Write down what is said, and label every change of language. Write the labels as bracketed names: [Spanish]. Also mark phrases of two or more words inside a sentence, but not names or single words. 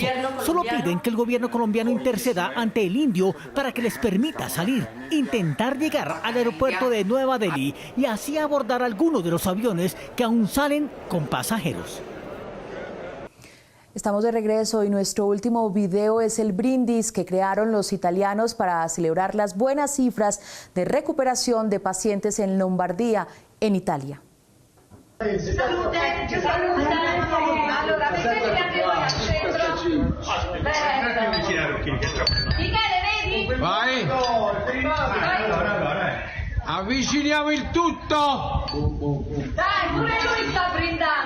[Spanish] Solo piden que el gobierno colombiano interceda ante el indio para que les permita salir, intentar llegar al aeropuerto de Nueva Delhi y así abordar algunos de los aviones que aún salen con pasajeros. Estamos de regreso y nuestro último video es el brindis que crearon los italianos para celebrar las buenas cifras de recuperación de pacientes en Lombardía, en Italia. [Italian] Salute, salute. Allora, vedete voi al centro. Michele, vedi? Vai. Avviciniamo il tutto. Dai, pure lui sta brindando.